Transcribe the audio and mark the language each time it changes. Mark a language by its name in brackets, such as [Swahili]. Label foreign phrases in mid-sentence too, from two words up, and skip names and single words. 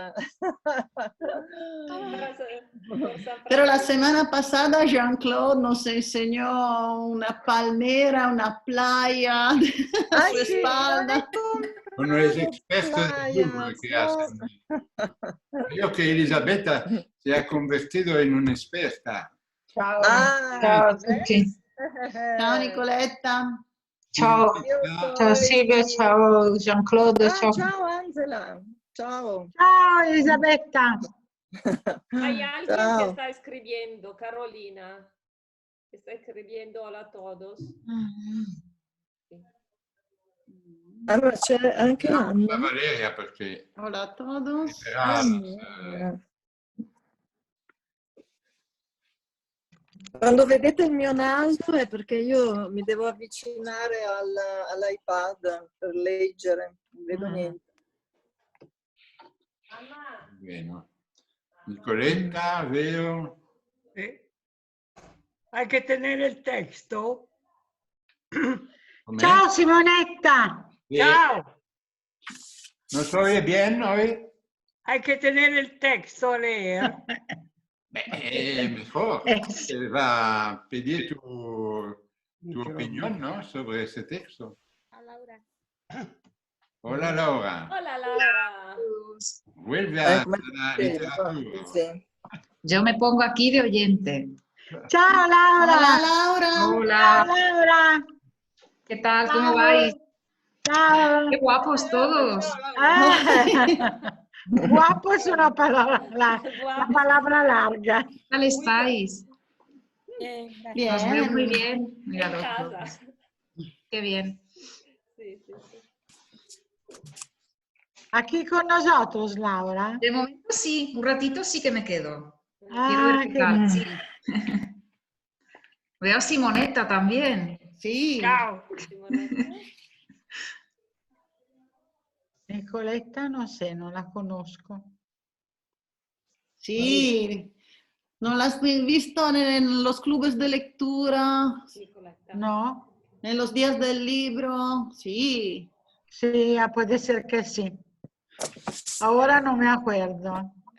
[Spanish] Pero la semana pasada Jean-Claude nos enseñó una palmera, una playa a su espalda. Sono les expertos del Louvre que hacen. Creo que Elisabetta se ha convertido en una experta. [Italian] Ciao. Ah, Ciao a tutti. Ciao Nicoletta. Ciao. Ciao Silvia, ciao Jean-Claude, ciao. Ciao Angela. Ciao. Ciao Elisabetta. [Spanish] Hay alguien [Italian] Ciao. [Spanish] que está escribiendo, Carolina. Está escribiendo hola a todos. [Italian] Allora c'è anche La Anna. Valeria perché [Spanish] Hola a todos. [Italian] Quando vedete il mio naso è perché io mi devo avvicinare all'iPad per leggere, non vedo niente. [Spanish] Bueno. Nicoletta, veo. Hay que tener el texto. [Italian] Com'è? Ciao Simonetta. [Spanish] Sí. [Italian] Ciao. [Spanish] ¿Nos oye bien hoy? Hay que tener el texto a leer. Mejor. Sí. Te va a pedir tu opinión, ¿no? Sobre ese texto. Hola, Laura. Hola, Laura. Vuelve a [Italian] Come la dicevo, [Spanish] literatura. [Italian] sì. [Spanish] Yo me pongo aquí de oyente. [Italian] Ciao Laura. [Spanish] Hola Laura. Hola, [Italian] Ciao Laura. [Spanish] ¿qué tal? [Italian] Ciao. [Spanish] ¿Cómo vais? [Italian] Ciao. [Spanish] Qué guapos todos. Guapo es una palabra, la palabra larga. ¿Qué tal estáis? Os veo muy Bien. bien. Mira En los casa. dos. Qué bien. Sí, sí, sí. Aquí con nosotros, Laura. De momento sí, un ratito sí que me quedo. Quiero Ah, ver qué qué tal. bien. Sí. Veo a Simonetta también. Sí. [Italian] Ciao. Simonetta. [Spanish] Nicoletta no sé, no la conozco. Sí. ¿No la has visto en los clubes de lectura? Nicoletta. No, ¿En los días del libro? Sí. sí, puede ser que sí. Ahora no me acuerdo.